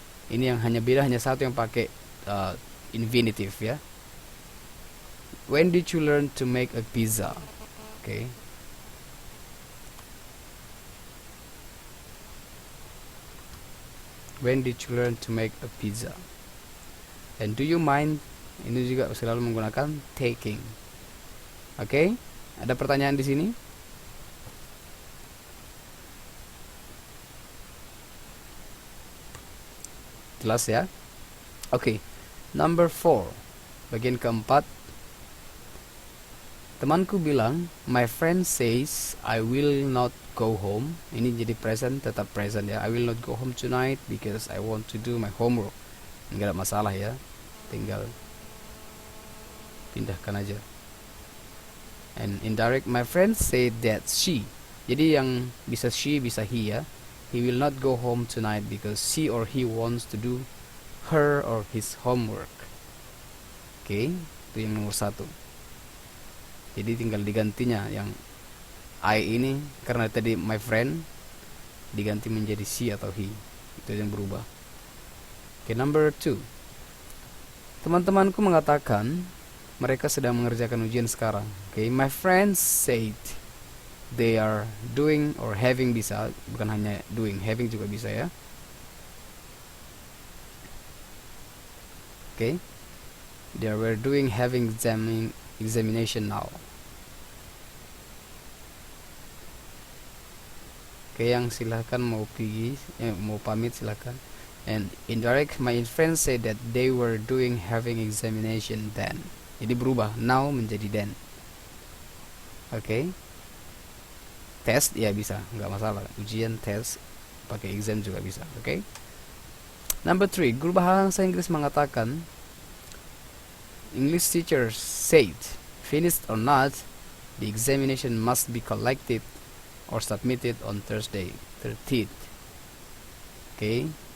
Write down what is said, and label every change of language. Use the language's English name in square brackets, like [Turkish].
[Indonesian] Ini yang hanya satu yang pakai infinitive ya. [English] When did you learn to make a pizza? Oke. When did you learn to make a pizza? And do you mind? [Indonesian] Ini juga selalu menggunakan taking. Oke, ada pertanyaan di sini? Jelas ya? Oke, number 4, bagian keempat. Temanku bilang, [English] my friend says I will not go home. [Indonesian] Ini jadi present, tetap present ya. [English] I will not go home tonight because I want to do my homework. [Indonesian] Enggak ada masalah ya, tinggal pindahkan aja. [English] And indirect, my friend said that she. [Indonesian] Jadi yang bisa she, bisa he ya. [English] He will not go home tonight because she or he wants to do her or his homework. [Indonesian] Oke, itu yang nomor 1. Jadi tinggal digantinya yang I ini, karena tadi my friend diganti menjadi she atau he. Itu yang berubah. Oke, number 2. Teman-temanku mengatakan mereka sedang mengerjakan ujian sekarang. [English] Oke, my friends said they are doing or having, [Indonesian] bisa, bukan hanya [English] doing, having [Indonesian] juga bisa ya. [English] Okay, they were doing having examination now. [Indonesian] Okay, yang silakan mau pergi, mau pamit silakan. [English] And indirect, my friends said that they were doing having examination then. [Indonesian] Jadi berubah now menjadi then. Okay. Test ya bisa, nggak masalah. Ujian, tes, pakai exam juga bisa. [English] Oke. Number 3, [Indonesian] guru bahasa Inggris mengatakan [English] English teacher said, finished or not, the examination must be collected or submitted on Thursday 13th. Oke.